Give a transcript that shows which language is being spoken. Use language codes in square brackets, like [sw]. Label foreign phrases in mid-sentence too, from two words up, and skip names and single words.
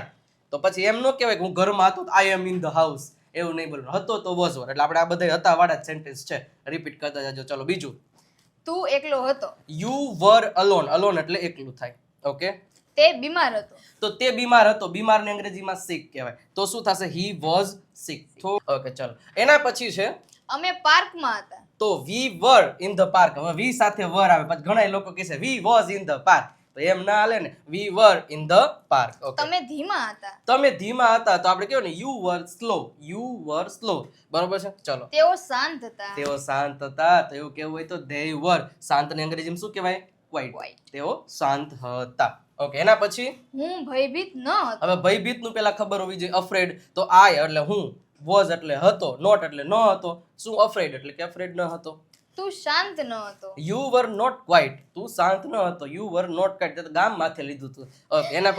[gu] તો પછી એમ ન કહેવાય કે હું ઘરમાં હતો [en] I am in the house, [gu] એવું નહીં બોલવાનું. હતો તો [en] was were, [gu] એટલે આપણે આ બધા હતા વાળા જ સેન્ટેન્સ છે. રિપીટ કરતા જાજો. ચલો બીજું. તું એકલો હતો. [en] You were alone. [gu] અલોન એટલે એકલું થાય. ઓકે. તે બીમાર હતો. તો તે બીમાર હતો. બીમારને અંગ્રેજીમાં sick કહેવાય. તો શું થશે? [en] he was sick. [gu] ઓકે ચલો. એના પછી છે અમે પાર્કમાં હતા. [en] તો we were in the park. [gu] હવે we સાથે were આવે, પછી ઘણા લોકો કહે છે [en] we was in the park, [gu] તો એમ ના હાલે ને. [en] we were in the park. [gu] ઓકે. તમે ધીમા હતા. તમે ધીમા હતા, તો આપણે કહેવાય ને [en] you were slow. you were slow. [gu] બરોબર છે. ચલો. તેઓ શાંત હતા. તેઓ શાંત હતા, તો એવું કેવું હોય તો [en] they were. [gu] શાંતને અંગ્રેજીમાં શું કહેવાય? quiet. તેઓ શાંત હતા. ઓકે. એના પછી હું ભયભીત ન હતો. હવે ભયભીત નું પેલા ખબર હોવી જોઈએ. અફ્રેડ તો આય એટલે હું, વોઝ એટલે હતો, નોટ એટલે ન હતો, શું અફ્રેડ એટલે કે અફ્રેડ ન હતો. તું શાંત ન હતો. [en] You were not quiet. [gu] તું શાંત ન હતો. [en] You were not quiet, [gu] ગામ માથે લીધું હતું. ઓકે. એના પછી